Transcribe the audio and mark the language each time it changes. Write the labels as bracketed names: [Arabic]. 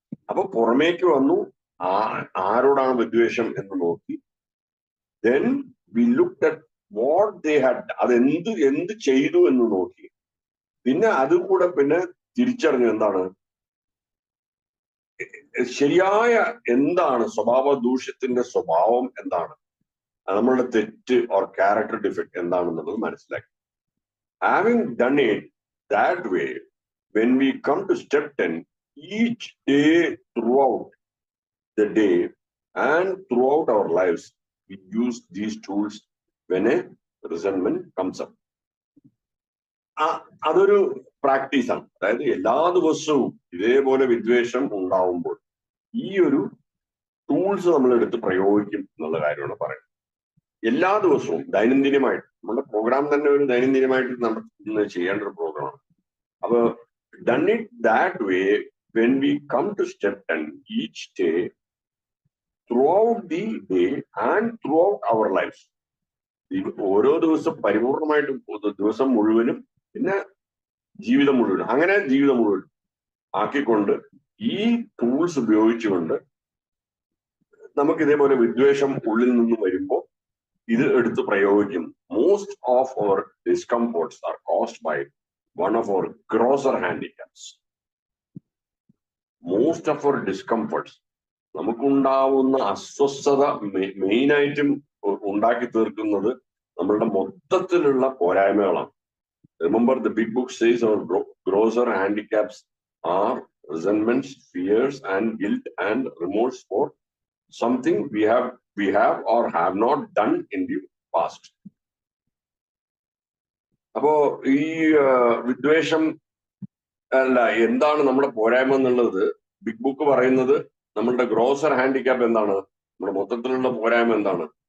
[Malayalam] അപ്പൊ പുറമേക്ക് വന്നു, ആരോടാണ് വിദ്വേഷം എന്ന് നോക്കി. [English] Then we looked at what they had, [Malayalam] എന്ത് ചെയ്തു എന്ന് നോക്കി. പിന്നെ അതുകൂടെ പിന്നെ തിരിച്ചറിഞ്ഞു എന്താണ് ശരിയായ, എന്താണ് സ്വഭാവ ദൂഷ്യത്തിന്റെ സ്വഭാവം, എന്താണ് നമ്മളുടെ തെറ്റ് [English] or character defect [Malayalam] എന്താണെന്നുള്ളത് മനസ്സിലാക്കി. [English] Having done it that way, when we come to step 10, each day throughout the day and throughout our lives, we use these tools when a resentment comes up. [Malayalam] അതൊരു പ്രാക്ടീസാണ്. അതായത് എല്ലാ ദിവസവും ഇതേപോലെ വിദ്വേഷം ഉണ്ടാവുമ്പോൾ ഈ ഒരു ടൂൾസ് നമ്മൾ എടുത്ത് പ്രയോഗിക്കും എന്നുള്ള കാര്യമാണ് പറയുന്നത്. എല്ലാ ദിവസവും ദൈനംദിനമായിട്ട് നമ്മുടെ പ്രോഗ്രാം തന്നെ ഒരു ദൈനംദിനമായിട്ട് നമ്മൾ ചെയ്യേണ്ട ഒരു പ്രോഗ്രാമാണ്. അപ്പൊ [English] done it that way, when we come to step 10, each day throughout the day and throughout our lives, [Malayalam] ഓരോ ദിവസം പരിപൂർണമായിട്ടും ദിവസം മുഴുവനും പിന്നെ ജീവിതം മുഴുവനും, അങ്ങനെ ജീവിതം മുഴുവനും ആക്കിക്കൊണ്ട് ഈ ടൂൾസ് ഉപയോഗിച്ചുകൊണ്ട് നമുക്ക് ഇതേപോലെ വിദ്വേഷം ഉള്ളിൽ നിന്ന് വരുമ്പോൾ ഇത് എടുത്ത് പ്രയോഗിക്കും. [English] most of our discomforts are caused by one of our grosser handicaps. Most of our discomforts, [Malayalam] നമുക്കുണ്ടാവുന്ന അസ്വസ്ഥത മെയിനായിട്ടും ഉണ്ടാക്കി തീർക്കുന്നത് നമ്മളുടെ മൊത്തത്തിലുള്ള പോരായ്മകളാണ്. [English] Remember, the big book says our grosser handicaps are resentments, fears, and guilt and remorse for something we have or have not done in the past. [Malayalam] അപ്പോ ഈ വിദ്വേഷം അല്ല, എന്താണ് നമ്മുടെ പോരായ്മ എന്നുള്ളത് ബിഗ് ബുക്ക് പറയുന്നത്. നമ്മളുടെ ഗ്രോസർ ഹാൻഡിക്യാപ്പ് എന്താണ്? നമ്മുടെ മൊത്തത്തിലുള്ള പോരായ്മ എന്താണ്?